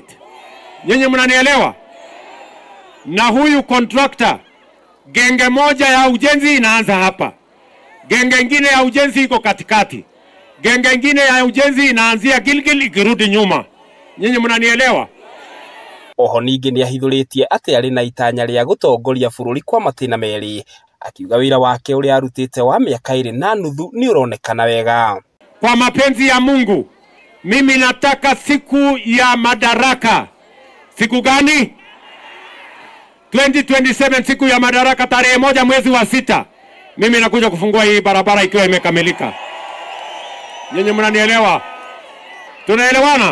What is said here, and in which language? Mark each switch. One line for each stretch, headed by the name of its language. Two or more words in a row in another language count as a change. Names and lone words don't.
Swahili: Nyinyi mnanielewa? Na huyu contractor, genge moja ya ujenzi inaanza hapa, genge ingine ya ujenzi iko katikati, genge ingine ya ujenzi inaanzia Gilgil ikirudi nyuma. Nyinyi mnanielewa?
Kikuyu: Oho ningĩ nĩahithũrĩtie atĩ arĩ na itanya rĩa gũtongoria bũrũri kwa matĩna merĩ, akiuga wĩra wake ũrĩa arutĩte wa mĩaka 2.5 nĩũronekana wega.
Swahili: Kwa mapenzi ya Mungu, mimi nataka siku ya madaraka. Siku gani? 2027, siku ya madaraka, tarehe 1 mwezi wa 6. Mimi nakuja kufungua hii barabara ikiwa imekamilika. Nyinyi mnanielewa? Tunaelewana?